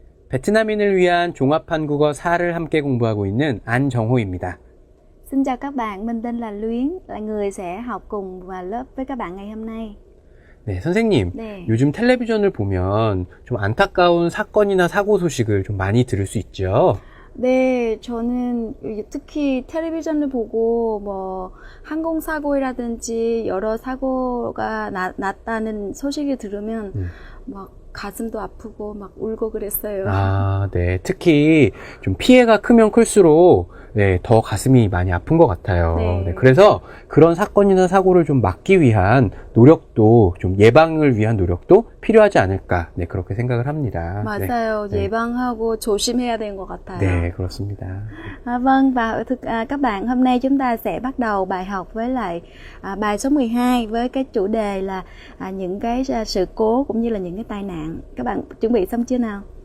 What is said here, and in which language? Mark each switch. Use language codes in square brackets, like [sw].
[ko] 베트남인을 위한 종합 한국어 4를 함께 공부하고 있는 안정호입니다. [vi] Xin chào các bạn, mình tên là Luyến, là người sẽ học cùng vào lớp với các bạn ngày hôm nay. [ko] 네, 선생님. 네. 요즘 텔레비전을 보면 좀 안타까운 사건이나 사고 소식을 좀 많이 들을 수 있죠? 네, 저는 특히 텔레비전을 보고 뭐 항공사고라든지 여러 사고가 났다는 소식을 들으면 막 가슴도 아프고 막 울고 그랬어요. 아, 네. 특히 좀 피해가 크면 클수록 네, 더 가슴이 많이 아픈 것 같아요. 네. 네, 그래서 그런 사건이나 사고를 좀 막기 위한 노력도, 좀 예방을 위한 노력도 필요하지 않을까, 네, 그렇게 생각을 합니다. 맞아요. 네. 예방하고 조심해야 되는 것 같아요. 네, 그렇습니다. [vi] Vâng, và các bạn, hôm nay chúng ta sẽ bắt đầu bài học với lại bài số 12 với cái chủ đề là những cái sự cố cũng như là những cái tai nạn. Các bạn chuẩn bị xong chưa nào?